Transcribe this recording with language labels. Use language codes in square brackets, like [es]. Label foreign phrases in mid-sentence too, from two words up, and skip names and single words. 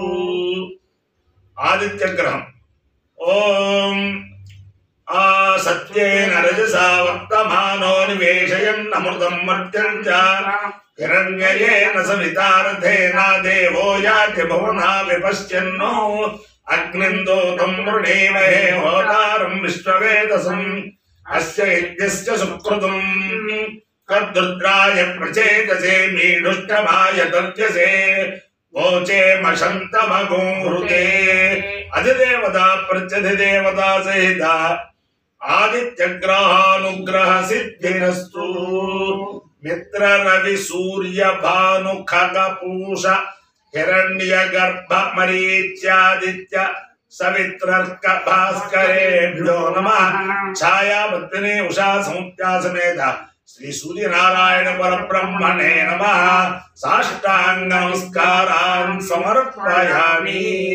[sa] ఆదిత్య గ్రహం. ఓం ఆ సత్యేన రజసా వర్తమానో నివేశయన్ అమృతం మర్త్యం చ హిరణ్యయేన సవితారథేన దేవో యాతి భువనా విపశ్యన్నో అగ్నిం దూతం వృణీమహే హోతారం విశ్వవేదసం అస్య యజ్ఞస్య సుకృతం కద్రుద్రాయ ప్రచేతసే మీఢుష్టమాయ దర్శసే वोचेमशन्तमगुंहृते अधिदेवता प्रत्यधिदेवता सहिता ఆదిత్యగ్రహానుగ్రహ సిద్ధిరస్తు మిత్ర రవి సూర్య భాను ఖగ పూష హిరణ్య గర్భ మరీచ్యాదిత్య సవిత్రర్క భాస్కరేభ్యో నమః ఛాయావర్తినే ఉషా సముద్యా సమేత శ్రీ సూర్యనారాయణ పరబ్రహ్మణే నమః సాష్టాంగ నమస్కారాన్ సమర్పయామి.